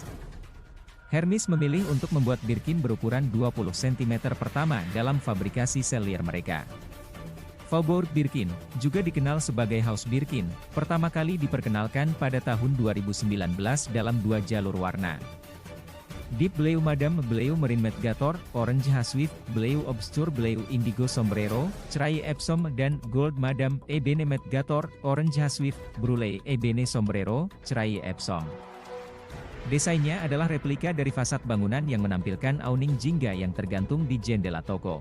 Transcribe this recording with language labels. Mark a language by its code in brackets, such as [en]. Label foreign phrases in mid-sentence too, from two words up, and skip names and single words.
[id] Hermes memilih untuk membuat Birkin berukuran 20 cm pertama dalam fabrikasi Cellier mereka. Faubourg Birkin, juga dikenal sebagai House Birkin, pertama kali diperkenalkan pada tahun 2019 dalam 2 jalur warna. Deep Blue Madame Bleu Marine Met Gator, Orange Haswift, Bleu Obscure Bleu Indigo Sombrero, Cerai Epsom dan Gold Madame Ebene Met Gator, Orange Haswift, Brule Ebene Sombrero, Cerai Epsom. Desainnya adalah replika dari fasad bangunan yang menampilkan awning jingga yang tergantung di jendela toko.